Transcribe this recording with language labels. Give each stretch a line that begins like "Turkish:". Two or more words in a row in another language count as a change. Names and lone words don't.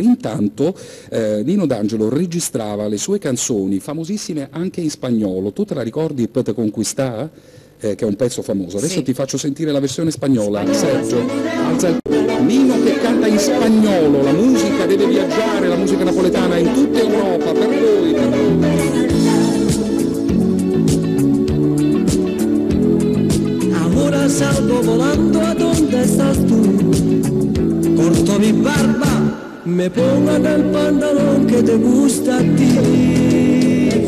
Italian: Intanto Nino D'Angelo registrava le sue canzoni, famosissime anche in spagnolo. Tu te la ricordi, Per te conquistar? Che è un pezzo famoso. Adesso sì, ti faccio sentire la versione spagnola. Sergio, alza il... Nino che canta in spagnolo, la musica deve viaggiare, la musica napoletana in tutta Europa, per voi, per voi.
Spanish: Ahora salgo volando a donde estás tú, corto mi barba, me pongo en el pantalón que te gusta a ti.